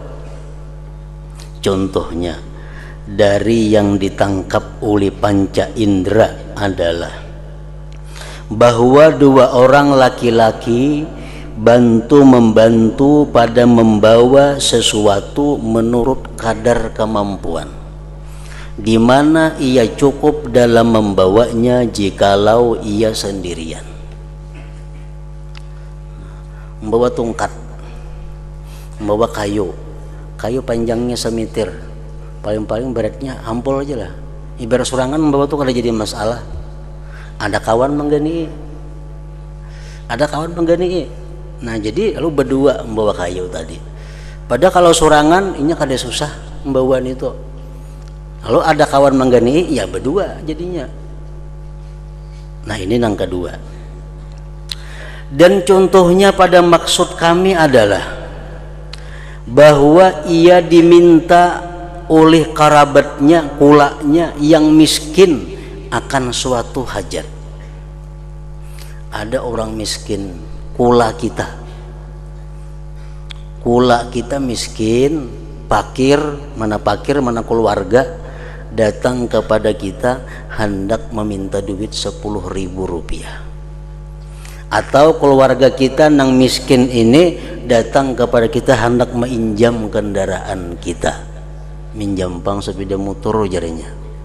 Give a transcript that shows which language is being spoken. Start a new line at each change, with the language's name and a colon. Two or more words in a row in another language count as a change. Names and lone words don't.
Indonesian: Contohnya dari yang ditangkap oleh panca indera adalah bahwa dua orang laki-laki membantu pada membawa sesuatu menurut kadar kemampuan, di mana ia cukup dalam membawanya jikalau ia sendirian.
Banjar: Membawa tongkat, membawa kayu panjangnya semeter, paling beratnya ampul aja lah. Ibarat surangan membawa tuh kada jadi masalah. Ada kawan menggani. Nah jadi lu berdua membawa kayu tadi. Padahal kalau surangan ini kada susah membawaan itu. Lalu ada kawan menggani, ya berdua jadinya. Nah ini yang kedua.
Indonesian: Dan contohnya pada maksud kami adalah bahwa ia diminta oleh kerabatnya, kulaknya yang miskin akan suatu hajat.
Banjar: Ada orang miskin, kula kita miskin, pakir mana keluarga, datang kepada kita hendak meminta duit 10.000 rupiah. Atau keluarga kita nang miskin ini datang kepada kita hendak menginjam kendaraan kita, minjam pang sepeda motor jarinya.